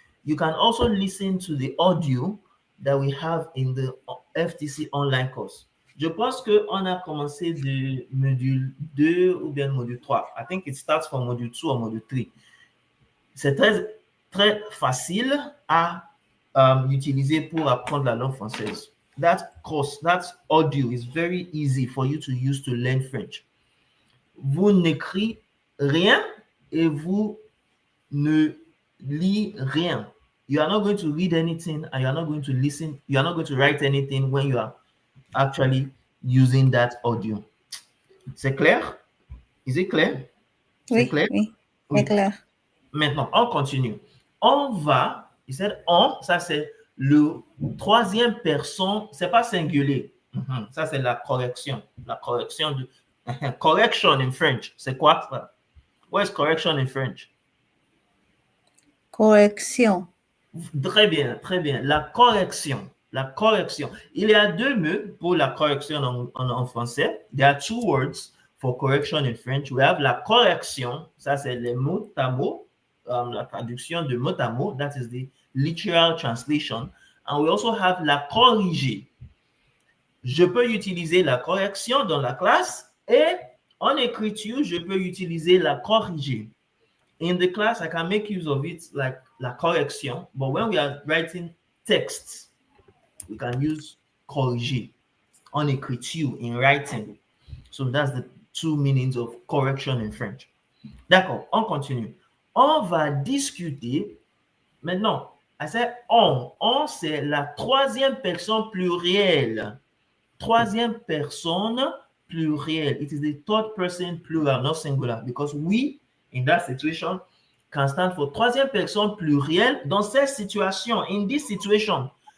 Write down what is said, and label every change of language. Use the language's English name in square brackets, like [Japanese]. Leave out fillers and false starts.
[English] You can also listen to the audio that we have in the FTC online course. [French] Je pense qu'on a commencé de module 2 ou bien module 3. [English] I think it starts from module 2 or module 3. [French] C'est très, très facile à utiliser pour apprendre la langue française. [English] That course, that audio is very easy for you to use to learn French. [French] Vous n'écrivez rien et vous ne lisez rien. [English] You are not going to read anything and you are not going to listen. You are not going to write anything when you are actually using that audio. [French] C'est clair? [English] Is it clear? [French] C'est clair? Oui, c'est clair. Maintenant, on continue. On va, il said on, ça c'est le troisième personne, c'est pas singulier. Ça c'est la correction. La correction de correction [English] in French. [French] C'est quoi ça? [English] What is correction in French? [French] Correction. Très bien, très bien. La correction. La correction. Il y a deux mots pour la correction en français. [English] There are two words for correction in French. We have [French] la correction. Ça, c'est les mots à mots. La traduction de mot à mot. [English] That is the literal translation. And we also have la corriger. [French] Je peux utiliser la correction dans la classe et en écriture, je peux utiliser la corriger. [English] In the class, I can make use of it like la correction, but when we are writing texts, we can use corriger [French] en écriture, [English] in writing. So that's the two meanings of correction in French. [French] D'accord, on continue. On va discuter maintenant. [English] I said [French] on. On, c'est la troisième personne plurielle. Troisième personne plurielle. [English] It is the third person plural, not singular, because we, in that situation, can stand for [French] troisième personne plurielle dans cette situation, [English] in this situation.